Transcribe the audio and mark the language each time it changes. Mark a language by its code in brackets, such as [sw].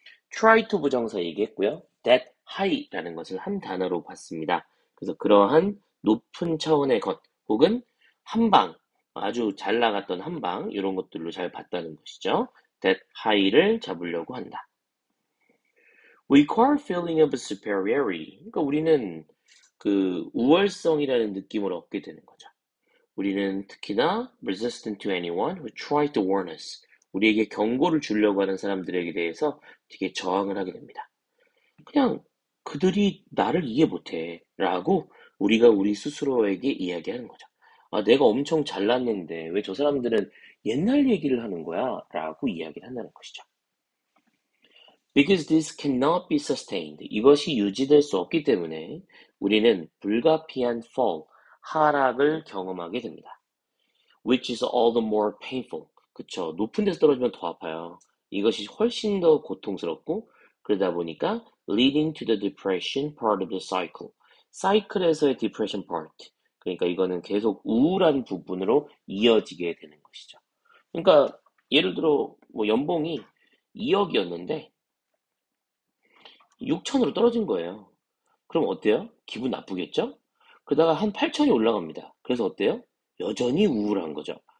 [en] try to [ko] 부정사 얘기했고요. [en] that high [ko] 라는 것을 한 단어로 봤습니다. 그래서 그러한 높은 차원의 것 혹은 한방, 아주 잘 나갔던 한방 이런 것들로 잘 봤다는 것이죠. [en] that high [ko] 를 잡으려고 한다. [en] We require feeling of superiority. [ko] 그러니까 우리는 그 우월성이라는 느낌을 얻게 되는 거죠. 우리는 특히나 [en] resistant to anyone who tries to warn us. [ko] 우리에게 경고를 주려고 하는 사람들에게 대해서 되게 저항을 하게 됩니다. 그냥 그들이 나를 이해 못해 라고 우리가 우리 스스로에게 이야기하는 거죠. 아, 내가 엄청 잘났는데 왜 저 사람들은 옛날 얘기를 하는 거야? 라고 이야기를 한다는 것이죠. [en] Because this cannot be sustained. [ko] 이것이 유지될 수 없기 때문에 우리는 불가피한 fall, 하락을 경험하게 됩니다. [en] Which is all the more painful. [ko] 그쵸. 높은 데서 떨어지면 더 아파요. 이것이 훨씬 더 고통스럽고 그러다 보니까 [en] leading to the depression part of the cycle. [ko] 사이클에서의 [en] depression part. [ko] 그러니까 이거는 계속 우울한 부분으로 이어지게 되는 것이죠. 그러니까 예를 들어 뭐 연봉이 2억이었는데 6천으로 떨어진 거예요. 그럼 어때요? 기분 나쁘겠죠? 그러다가 한 8천이 올라갑니다. 그래서 어때요? 여전히 우울한 거죠.